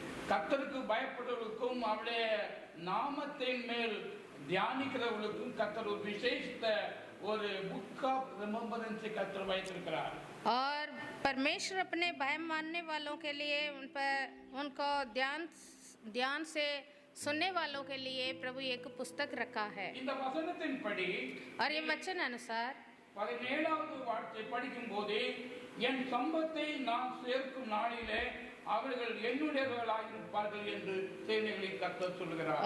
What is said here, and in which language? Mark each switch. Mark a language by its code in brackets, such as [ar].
[ta] கர்த்தருக்கு பயப்படுவதற்கும் அவருடைய நாமத்தின் மேல் தியானிக்கிறவர்களுக்கும் கர்த்தர் ஒரு விசேஷித்த ஒரு [en] book of remembrance [ta] கர்த்தர் வைத்திருக்கிறார். [hi] और परमेश्वर अपने भय मानने वालों के लिए उनको ध्यान से सुनने वालों के लिए प्रभु एक पुस्तक रखा है। [ta] இந்த வசனத்தின்படி [hi] और ये वचन अनुसार [ta] 17வது வார்த்தை படிக்கும் போது என் சம்பத்தை நான் சேர்க்கும் நாளிலே அவர்கள் என்னுடையவர்களாயிருப்பார்கள் என்று சேனைகளின் கர்த்தர் சொல்கிறார்.